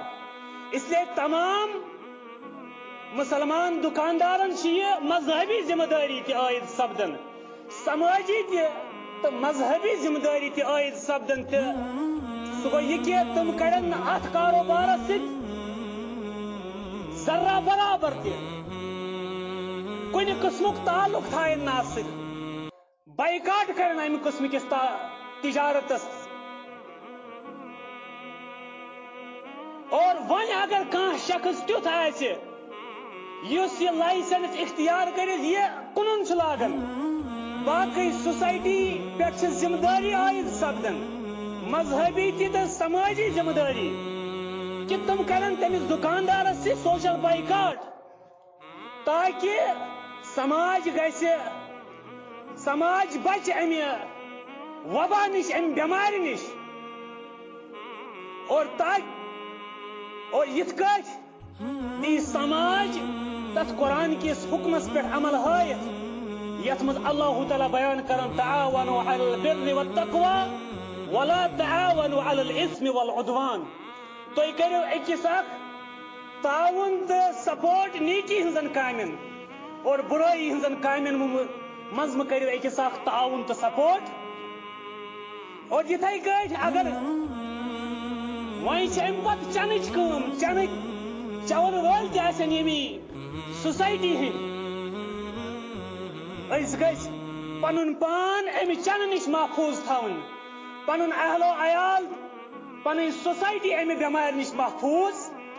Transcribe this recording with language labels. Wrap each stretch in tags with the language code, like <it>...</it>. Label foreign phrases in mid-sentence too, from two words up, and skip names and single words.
<ur>اس لیے</ur> <ks>تمام مسلمان دکاندارن یہ مذہبی ذمہ داری تہ عائد سپدن، سماجی تو مذہبی ذمہ داری تہ عائد سپدن. تہ سہ گو یہ کہ تم کرن ات کاروبارس ست ذرہ برابر تہ کن قسمک تعلق تھائن نا ست، بائیکاٹ کرن امہ قسم کس تجارتس. اور ون اگر کان شخص تیت آسہ یس یہ لائسنس اختیار کرت یہ کنن چھ لاگن، باقی سوسائٹی پہ ذمہ داری عائد سپدن، مذہبی تہ سماجی ذمہ داری کہ تم کرن تمس دکاندارس سے</ks> <en>social boycott</en> <ks>تاکہ سماج گژھِ، سماج بچ امہ وبا نش، امہ بیمار نش. اور یت کٹ دی سماج تس قرآن کس حکمس پہ عمل ہائت یت مز اللہ تعالیٰ بیان کرن</ks> <ar>تعاونوا علی البر والتقوى ولا تعاونوا علی الاثم والعدوان.</ar> <ks>تُہۍ کٔرِو أکِس اکھ تعاون تہٕ سپورٹ نیکی ہنزن کامین اور برائی ہنزن کامین مز مہ کٔرِو أکِس اکھ تعاون تہٕ سپورٹ. اور یتھے کٲٹھۍ اگر وۄنۍ چھِ امہِ پتہٕ چنٕچ کٲم، چنٕکۍ چون وٲلۍ تہِ آسن ییٚمی سوسائٹی ہند، أسۍ گژھِ پنُن پان امہِ چنہٕ نش محفوظ تھاوُن، پنُن اہل و عیال پنٕنۍ سوسائٹی امہِ بٮ۪مارِ نش محفوظ.</ks>